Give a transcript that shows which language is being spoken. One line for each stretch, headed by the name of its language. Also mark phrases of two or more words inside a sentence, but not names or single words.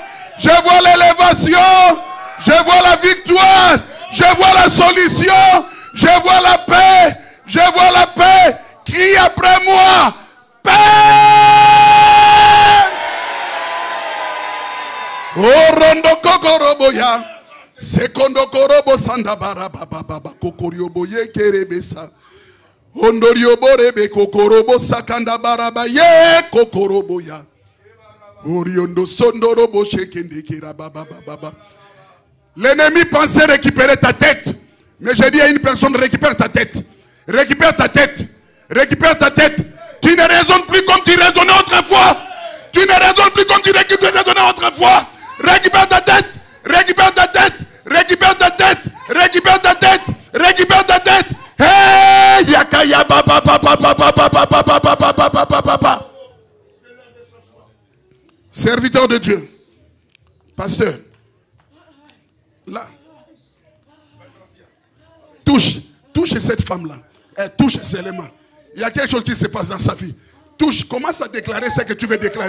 French: Je vois l'élévation. Je vois la victoire. Je vois la solution. Je vois la paix. Je vois la paix. Crie après moi. Père! Oh, rondo kokoroboya. Sekondo korobo sanda baraba baba kokoriobo ye kerebesa. Ondoriobo rebe kokorobo sakanda baraba ye kokoroboya. Oriondo sondorobo shekende kiraba baba baba. L'ennemi pensait récupérer ta tête. Mais j'ai dit à une personne, récupère ta tête. Récupère ta tête. Récupère ta tête. Tu ne raisonnes plus comme tu raisonnais autrefois. Tu ne raisonnes plus comme tu raisonnais autrefois. Récupère ta tête. Récupère ta tête. Récupère ta tête. Récupère ta tête. Récupère ta tête. Hey! Yakaya baba baba baba baba baba baba baba. Serviteur de Dieu. Pasteur. Là. Touche cette femme-là. Elle touche seulement. Il y a quelque chose qui se passe dans sa vie. Touche, commence à déclarer ce que tu veux déclarer.